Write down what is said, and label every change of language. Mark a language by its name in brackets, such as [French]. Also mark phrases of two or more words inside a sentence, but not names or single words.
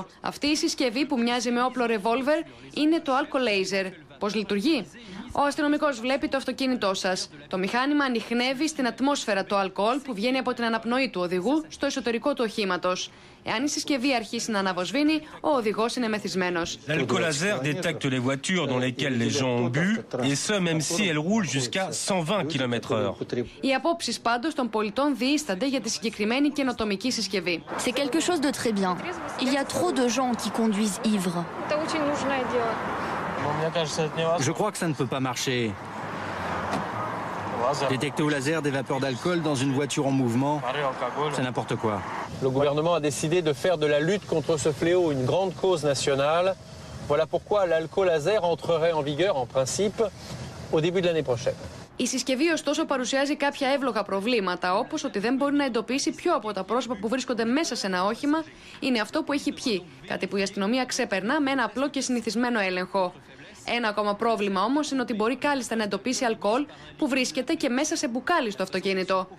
[Greek] Αυτή η συσκευή που μοιάζει με όπλο ρεβόλβερ είναι το αλκοολέιζερ. Πώς λειτουργεί? Ο αστυνομικός βλέπει το αυτοκίνητό σας. Το μηχάνημα ανιχνεύει στην ατμόσφαιρα το αλκοόλ που βγαίνει από την αναπνοή του οδηγού στο εσωτερικό του οχήματος. Εάν η συσκευή αρχίσει να αναβοσβήνει, ο οδηγός είναι μεθυσμένος. [French] L'alcool laser détecte les voitures dans lesquelles les gens ont bu, et ce même si elles roulent jusqu'à 120 km/h. [Greek] Οι απόψεις πάντως των πολιτών διείστανται για τη συγκεκριμένη καινοτομική συσκευή. [French] C'est quelque chose de très bien. Il y a trop de gens qui conduisent ivres. Je crois que ça ne peut pas marcher. Détecter au laser des vapeurs d'alcool dans une voiture en mouvement, c'est n'importe quoi. Le gouvernement a décidé de faire de la lutte contre ce fléau une grande cause nationale. Voilà pourquoi l'alcool laser entrerait en vigueur, en principe, au début de l'année prochaine. [Greek] Η συσκευή, ωστόσο, παρουσιάζει κάποια εύλογα προβλήματα, όπως ότι δεν μπορεί να εντοπίσει ποιο από τα πρόσωπα που βρίσκονται μέσα σε ένα όχημα είναι αυτό που έχει πιει, κάτι που η αστυνομία ξεπερνά με ένα απλό και συνηθισμένο έλεγχο. Ένα ακόμα πρόβλημα όμως είναι ότι μπορεί κάλλιστα να εντοπίσει αλκοόλ που βρίσκεται και μέσα σε μπουκάλι στο αυτοκίνητο.